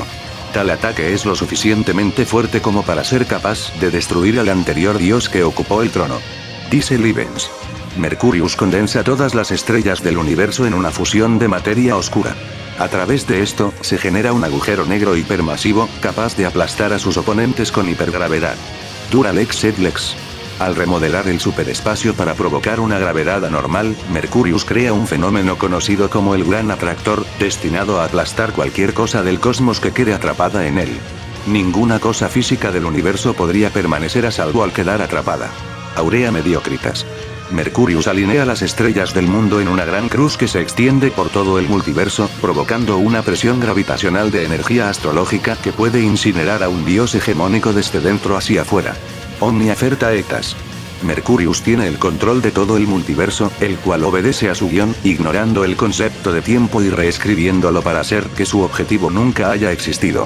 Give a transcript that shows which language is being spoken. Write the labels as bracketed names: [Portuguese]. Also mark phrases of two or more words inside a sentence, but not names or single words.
[Spanish] Tal ataque es lo suficientemente fuerte como para ser capaz de destruir al anterior dios que ocupó el trono. Dice Livens. Mercurius condensa todas las estrellas del universo en una fusión de materia oscura. A través de esto, se genera un agujero negro hipermasivo, capaz de aplastar a sus oponentes con hipergravedad. Duralex et Lex. Al remodelar el superespacio para provocar una gravedad anormal, Mercurius crea un fenómeno conocido como el Gran Atractor, destinado a aplastar cualquier cosa del cosmos que quede atrapada en él. Ninguna cosa física del universo podría permanecer a salvo al quedar atrapada. Aurea Mediocritas. Mercurius alinea las estrellas del mundo en una gran cruz que se extiende por todo el multiverso, provocando una presión gravitacional de energía astrológica que puede incinerar a un dios hegemónico desde dentro hacia afuera. Omnia Ferta Etas. Mercurius tiene el control de todo el multiverso, el cual obedece a su guión, ignorando el concepto de tiempo y reescribiéndolo para hacer que su objetivo nunca haya existido.